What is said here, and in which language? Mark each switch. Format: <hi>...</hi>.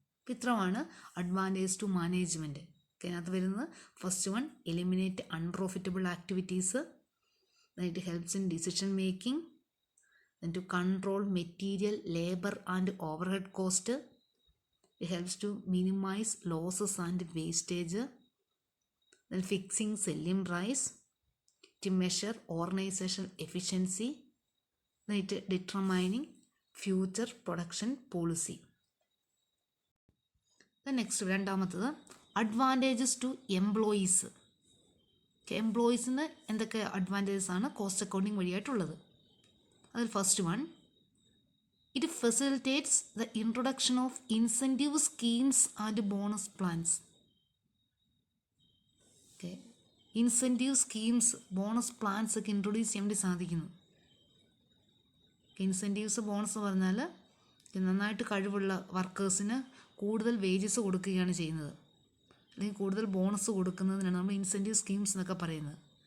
<ml>അപ്പോൾ ഇത്രമാണ് advantage to management. അതിനകത്ത് വരുന്നത് first one,</ml> <en>Eliminate unprofitable activities. It helps in decision making. Then to control material, labour and overhead cost. It helps to minimize losses and wastage. Then fixing selling price, to measure organizational efficiency. Then it determining future production policy. The next രണ്ടാമത്തത് advantages to employees.</en> <ml>എംപ്ലോയീസിന് എന്തൊക്കെ advantages ആണ് cost accounting വഴിയായിട്ടുള്ളത്?</ml> <en>അതിൽ first one, it facilitates the introduction of incentive schemes and bonus plans.</en> <ml>Incentive schemes, bonus plans ഒക്കെ introduce ചെയ്യാൻ വേണ്ടി സാധിക്കുന്നു. Incentives, bonus എന്ന് പറഞ്ഞാൽ നന്നായിട്ട് കഴിവുള്ള വർക്കേഴ്സിന് കൂടുതൽ വേജസ് കൊടുക്കുകയാണ് ചെയ്യുന്നത്, അല്ലെങ്കിൽ കൂടുതൽ ബോണസ് കൊടുക്കുന്നതിനാണ് നമ്മൾ ഇൻസെൻറ്റീവ് സ്കീംസ് എന്നൊക്കെ പറയുന്നത്.</ml>